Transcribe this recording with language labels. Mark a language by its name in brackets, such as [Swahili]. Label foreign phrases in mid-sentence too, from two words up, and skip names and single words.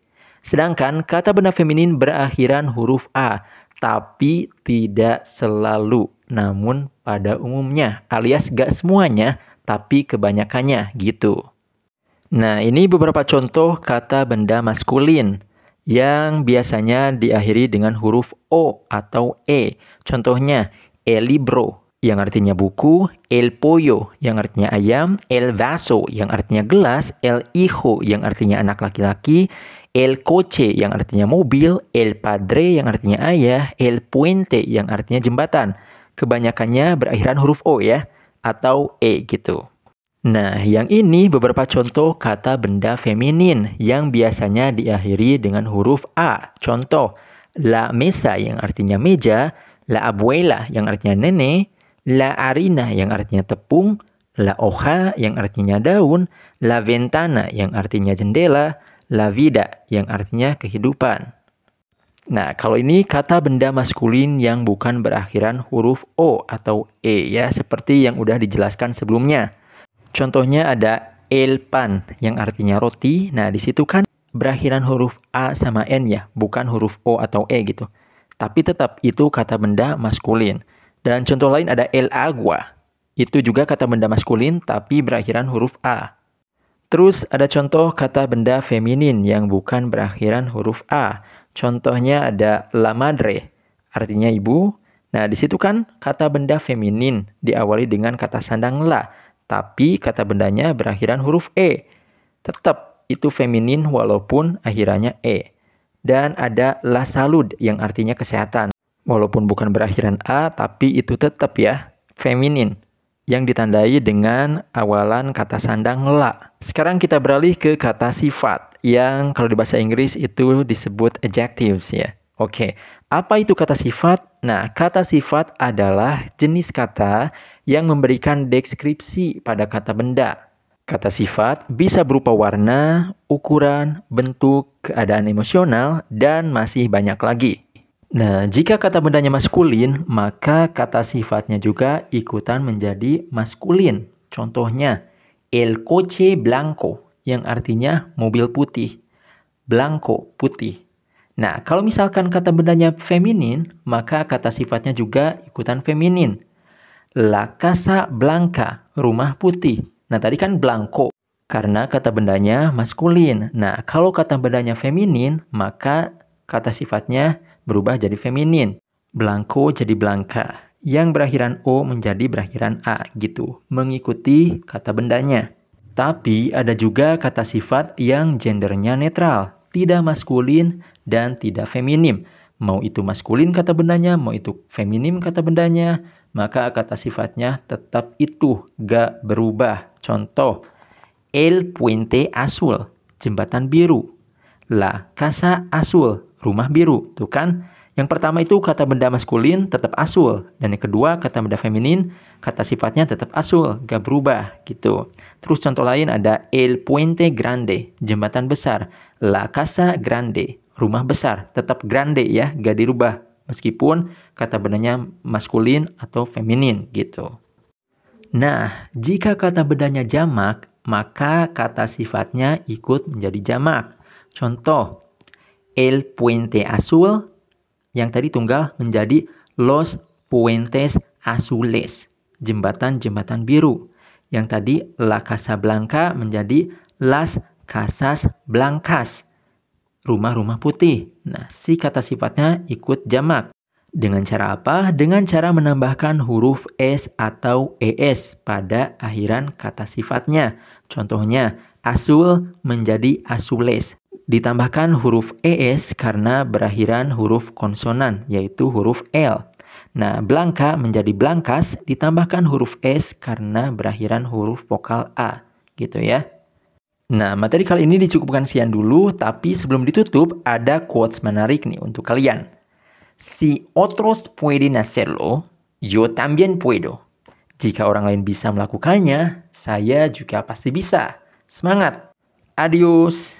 [Indonesian] Sedangkan kata benda feminin berakhiran huruf A, tapi tidak selalu. Namun pada umumnya, alias gak semuanya, tapi kebanyakannya gitu. Nah, ini beberapa contoh kata benda maskulin yang biasanya diakhiri dengan huruf O atau E. Contohnya, [Spanish] el libro [Indonesian] yang artinya buku, [Spanish] el pollo [Indonesian] yang artinya ayam, [Spanish] el vaso [Indonesian] yang artinya gelas, [Spanish] el hijo [Indonesian] yang artinya anak laki-laki, [Spanish] el coche [Indonesian] yang artinya mobil, [Spanish] el padre [Indonesian] yang artinya ayah, [Spanish] el puente [Indonesian] yang artinya jembatan. Kebanyakannya berakhiran huruf O ya, atau E gitu. Nah, yang ini beberapa contoh kata benda feminin yang biasanya diakhiri dengan huruf A. Contoh, [Spanish] la mesa [Indonesian] yang artinya meja, [Spanish] la abuela [Indonesian] yang artinya nenek, [Spanish] la harina [Indonesian] yang artinya tepung, [Spanish] la hoja [Indonesian] yang artinya daun, [Spanish] la ventana [Indonesian] yang artinya jendela, [Spanish] la vida [Indonesian] yang artinya kehidupan. Nah, kalau ini kata benda maskulin yang bukan berakhiran huruf O atau E ya, seperti yang udah dijelaskan sebelumnya. Contohnya ada [Spanish] el pan [Indonesian] yang artinya roti. Nah, di situ kan berakhiran huruf A sama N ya, bukan huruf O atau E gitu. Tapi tetap itu kata benda maskulin. Dan contoh lain ada [Spanish] el agua. [Indonesian] Itu juga kata benda maskulin tapi berakhiran huruf A. Terus ada contoh kata benda feminin yang bukan berakhiran huruf A. Contohnya ada [Spanish] la madre, [Indonesian] artinya ibu. Nah, di situ kan kata benda feminin diawali dengan kata sandang la. Tapi kata bendanya berakhiran huruf E. Tetap itu feminin walaupun akhirannya E. Dan ada [Spanish] la salud [Indonesian] yang artinya kesehatan. Walaupun bukan berakhiran A, tapi itu tetap ya feminin. Yang ditandai dengan awalan kata sandang la. Sekarang kita beralih ke kata sifat. Yang kalau di bahasa Inggris itu disebut adjectives ya. Oke, apa itu kata sifat? Nah, kata sifat adalah jenis kata yang memberikan deskripsi pada kata benda. Kata sifat bisa berupa warna, ukuran, bentuk, keadaan emosional, dan masih banyak lagi. Nah, jika kata bendanya maskulin, maka kata sifatnya juga ikutan menjadi maskulin. Contohnya, [Spanish] el coche blanco, [Indonesian] yang artinya mobil putih. blanco, putih. Nah, kalau misalkan kata bendanya feminin, maka kata sifatnya juga ikutan feminin. [Spanish] La casa blanca, [Indonesian] rumah putih. Nah, tadi kan blanco, karena kata bendanya maskulin. Nah, kalau kata bendanya feminin, maka kata sifatnya berubah jadi feminin. Blanco jadi blanca. Yang berakhiran O menjadi berakhiran A, gitu. Mengikuti kata bendanya. Tapi ada juga kata sifat yang gendernya netral. Tidak maskulin dan tidak feminim. Mau itu maskulin kata bendanya, mau itu feminim kata bendanya, maka kata sifatnya tetap itu, gak berubah. Contoh, [Spanish] el puente azul, [Indonesian] jembatan biru. [Spanish] La casa azul, [Indonesian] rumah biru. Tuh kan? Yang pertama itu kata benda maskulin tetap azul. Dan yang kedua kata benda feminin, kata sifatnya tetap azul, gak berubah gitu. Terus contoh lain ada [Spanish] el puente grande, [Indonesian] jembatan besar. [Spanish] La casa grande, [Indonesian] rumah besar. Tetap grande ya, gak dirubah. Meskipun kata bendanya maskulin atau feminin gitu. Nah, jika kata bendanya jamak, maka kata sifatnya ikut menjadi jamak. Contoh, [Spanish] el puente azul, [Indonesian] yang tadi tunggal menjadi [Spanish] los puentes azules, [Indonesian] jembatan-jembatan biru. Yang tadi [Spanish] la casa blanca [Indonesian] menjadi [Spanish] las casas blancas, [Indonesian] rumah-rumah putih. Nah, si kata sifatnya ikut jamak. Dengan cara apa? Dengan cara menambahkan huruf S atau ES pada akhiran kata sifatnya. Contohnya, azul menjadi azules. Ditambahkan huruf ES karena berakhiran huruf konsonan, yaitu huruf L. Nah, blanca menjadi blancas, ditambahkan huruf S karena berakhiran huruf vokal A. Gitu ya. Nah, materi kali ini dicukupkan sekian dulu, tapi sebelum ditutup, ada quotes menarik nih untuk kalian. [Spanish] Si otros pueden hacerlo, yo también puedo. [Indonesian] Jika orang lain bisa melakukannya, saya juga pasti bisa. Semangat! Adios!